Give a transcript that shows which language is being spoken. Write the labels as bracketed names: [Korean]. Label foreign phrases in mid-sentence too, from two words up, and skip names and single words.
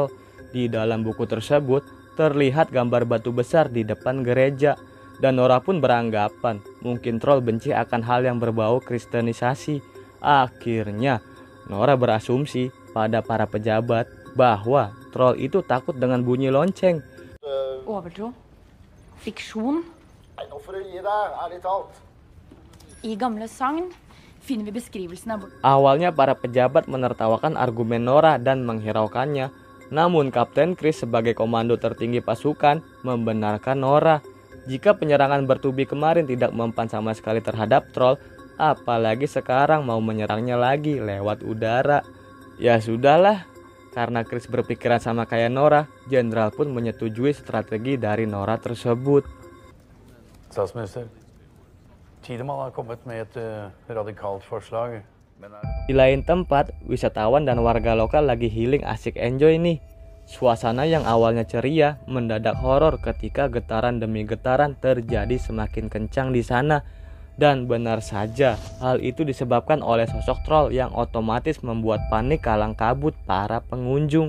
[Indonesian] Di dalam buku tersebut, terlihat gambar batu besar di depan gereja. Dan Nora pun beranggapan, mungkin troll benci akan hal yang berbau kristenisasi. Akhirnya, Nora berasumsi pada para pejabat bahwa troll itu takut dengan bunyi lonceng. [Norwegian] Overtro. Fiksjon. I gamle sagn finner vi beskrivelsen av. [Indonesian] Awalnya para pejabat menertawakan argumen Nora dan menghiraukannya. Namun Kapten Chris sebagai komando tertinggi pasukan membenarkan Nora. Jika penyerangan bertubi kemarin tidak mempan sama sekali terhadap troll, apalagi sekarang mau menyerangnya lagi lewat udara. Ya sudahlah, karena Chris berpikiran sama kayak Nora, jenderal pun menyetujui strategi dari Nora tersebut. [Norwegian] Statsminister, Tidemann har kommet med et radikalt forslag. [Indonesian] Di lain tempat, wisatawan dan warga lokal lagi healing asik enjoy nih. Suasana yang awalnya ceria mendadak horor ketika getaran demi getaran terjadi semakin kencang di sana. Dan benar saja, hal itu disebabkan oleh sosok troll yang otomatis membuat panik kalang kabut para pengunjung.